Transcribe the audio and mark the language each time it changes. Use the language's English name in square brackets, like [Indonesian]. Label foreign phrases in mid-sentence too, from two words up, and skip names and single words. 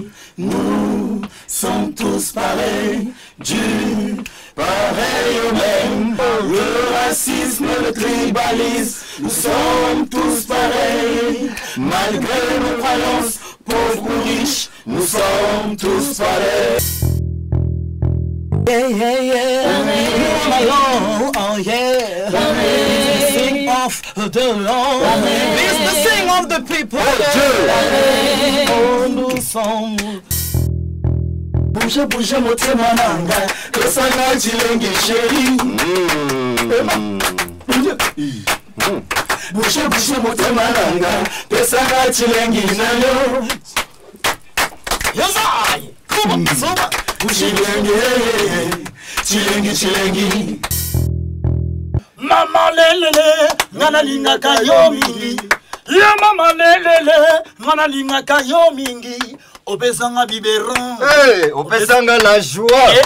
[French] Nous sommes tous pareils, du pareil au même. Le racisme, le tribalisme, nous sommes tous pareils. Malgré nos croyances, pauvres ou riches, nous sommes tous pareils. [English] Yeah, yeah, yeah. Alone, oh yeah. Sing of the Lord. It's the sing of the people. [French] Oh, nous sommes. Bouge, bouge, [Lingala] motema nanga, kesanga chilengi chéri. [French] Bouge, bouge, [Lingala] motema nanga, kesanga chilengi nayo. Yazai, [English] come on, [Lingala] Chilengi, chilengi, chilengi. Mama lelele, ngana linga kayo mingi. Ya mama lelele, ngana linga kayo mingi. Obezanga biberon. Hey, obezanga [French] la joie.